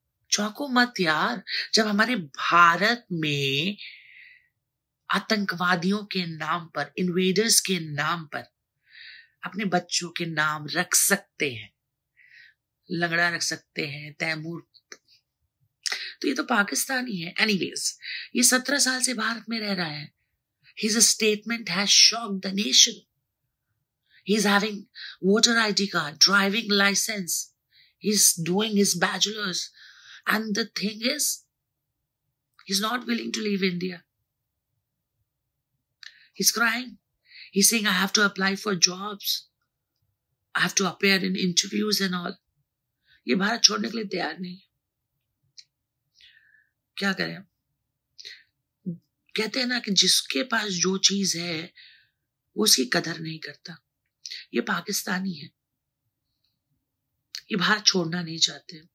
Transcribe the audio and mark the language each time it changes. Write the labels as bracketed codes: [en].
[hi] चौंको मत यार, जब हमारे भारत में आतंकवादियों के नाम पर, इन्वेडर्स के नाम पर अपने बच्चों के नाम रख सकते हैं, लंगड़ा रख सकते हैं, तैमूर, तो ये तो पाकिस्तानी है। एनीवेज, ये 17 साल से भारत में रह रहा है। [en] His statement has shocked the nation. He's having voter ID card, driving license. He's doing his bachelor's. And the thing is, he's not willing to leave India. He's crying. He's saying, I have to apply for jobs. I have to appear in interviews and all. [hi] ये भारत छोड़ने के लिए तैयार नहीं। क्या करें? कहते हैं ना कि जिसके पास जो चीज है वो उसकी कदर नहीं करता। ये पाकिस्तानी है, ये भारत छोड़ना नहीं चाहते।